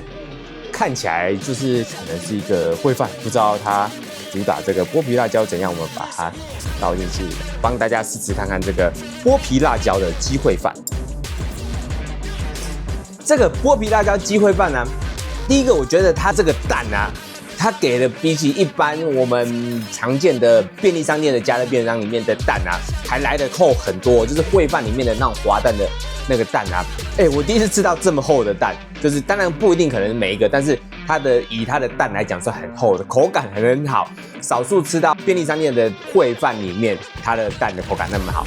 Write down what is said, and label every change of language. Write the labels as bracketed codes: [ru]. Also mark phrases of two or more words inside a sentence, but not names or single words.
[zh] 看起來就是可能是一個燴飯，不知道它主打這個剝皮辣椒怎樣，我們把它倒進去，幫大家試試看看這個剝皮辣椒的雞燴飯。這個剝皮辣椒雞燴飯呢，第一個我覺得它這個蛋啊，它給的比起一般我們常見的便利商店的加熱便當裡面的蛋啊，還來得厚很多，就是燴飯裡面的那種滑蛋的那個蛋啊，我第一次吃到這麼厚的蛋，就是当然不一定可能每一個，但是以它的蛋來講是很厚的，口感很好，少數吃到便利商店的燴飯裡面它的蛋的口感那麼好。